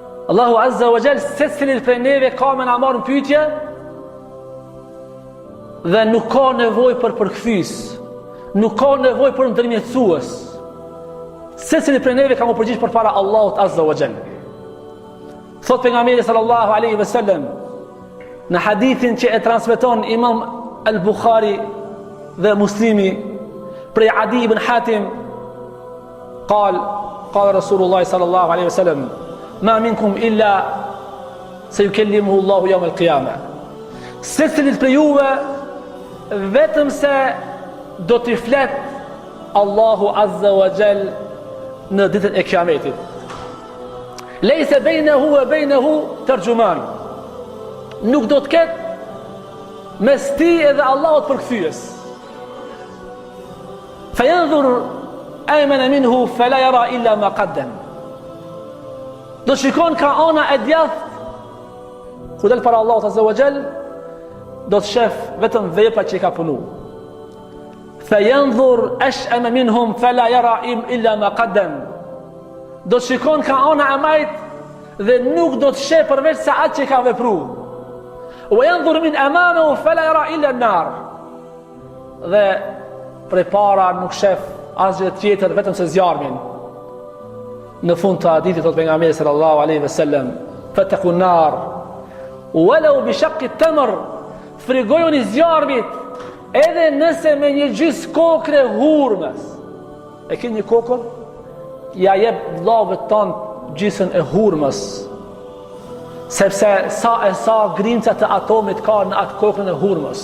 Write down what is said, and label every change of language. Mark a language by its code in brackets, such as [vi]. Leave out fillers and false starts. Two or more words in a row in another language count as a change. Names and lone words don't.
[ar] الله عز وجل [sq] secili prej neve ka me na marrë në pyetje dhe nuk ka nevojë për përkthyes, nuk ka nevojë për ndërmjetësues. Secili prej neve ka më përgjigj përpara Allahut [ar] عز وجل. [sq] Thot pejgamberi [ar] صلى الله عليه وسلم [sq] në hadithin që e transmeton Imam Al-Bukhari dhe Muslimi prej Adi ibn Hatim, [ar] قال رسول الله صلى الله عليه وسلم ما منكم إلا سيكلمه الله يوم القيامة. [sq] Secilit prej juve vetëm se do t'i flet Allahu [ar] عز وجل [sq] në ditën e Kiametit. [ar] ليس بينه و بينه ترجمان. [sq] Nuk do t'ket mes ti edhe Allahut përkthyes. [ar] فينظر أيمن منه فلا يرى إلا ما قدم. [sq] Do shikon ka ana e djathtë ku del para Allahut [ar] عز وجل, [sq] do të shef vetëm veprat që i ka punu. [ar] فينظر أشأم منهم فلا يرى إلا ما قدم. [sq] Do të shikon ka ana e majt dhe nuk do të sheh përveç se atë që ka vepruar. [ar] وينظر من أمامه فلا يرى إلا النار. [sq] Dhe prej para nuk shef asgjë tjetër vetëm se zjarmin. Në fund të hadithit thot pejgamberi [ar] صلى الله عليه وسلم, "فاتقوا النار ولو بشق التمر." [sq] Frigojuni zjarmit edhe nëse me një gjys kokre hurmës. E keni një kokër? Ja jep vllavët tanë gjysën e hurmës. Sepse sa grimca të atomit ka në atë kokrën e hurmës.